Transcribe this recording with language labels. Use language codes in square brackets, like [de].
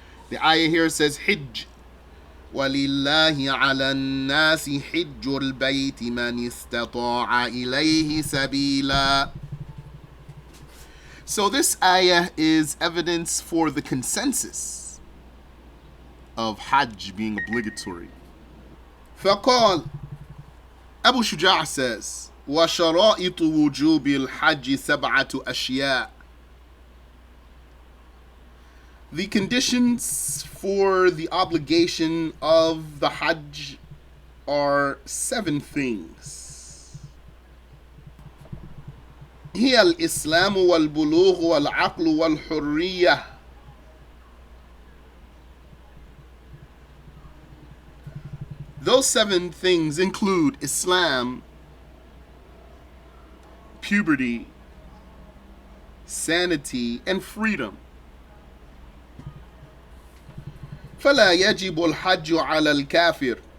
[en] The ayah here says Hijj. [ar] وَلِلَّهِ عَلَى النَّاسِ حِجُّ الْبَيْتِ مَنِ اسْتَطَاعَ إِلَيْهِ سَبِيلًا. [en] So this ayah is evidence for the consensus of Hajj being obligatory. [ar] فقال, Abu Shuja' says, وَشَرَائِطُ وُجُوبِ الْحَجِّ سَبْعَةُ أَشْيَاء. [en] The conditions for the obligation of the Hajj are 7 things. [ar] هي الإسلام والبلوغ والعقل والحرية. [en] Those 7 things include Islam, puberty, sanity, and freedom. [ar] فلا يجب الحج على الكافر.